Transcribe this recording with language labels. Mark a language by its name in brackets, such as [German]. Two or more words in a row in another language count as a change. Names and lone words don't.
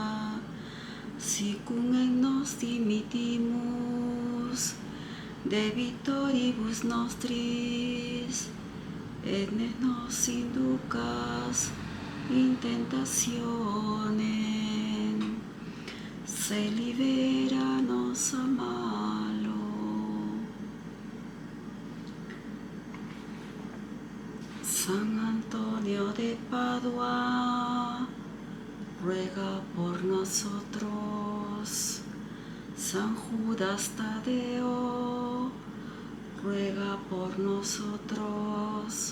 [Latin] sicum et nos dimittimus debitoribus nostris, et ne nos inducas in tentationem, se libera nos a malo. [Spanish] San Antonio de Padua, ruega por nosotros. San Judas Tadeo, ruega por nosotros.